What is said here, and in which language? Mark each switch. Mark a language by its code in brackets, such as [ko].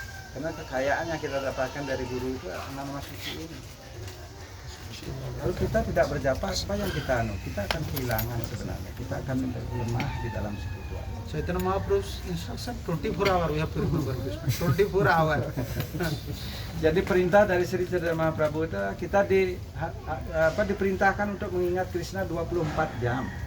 [id] Karena kekayaan yang kita dapatkan dari guru itu nama suci ini. Kalau kita tidak berjapa, apa yang kita akan kehilangan sebenarnya. Kita akan lemah di dalam spiritual. [en] Chaitanya Mahaprabhu's instruction 24 hours we have to remember Krishna. 24 hours. [id] Jadi perintah dari Sri Chaitanya Mahaprabhu itu kita diperintahkan untuk mengingat Krishna 24 jam.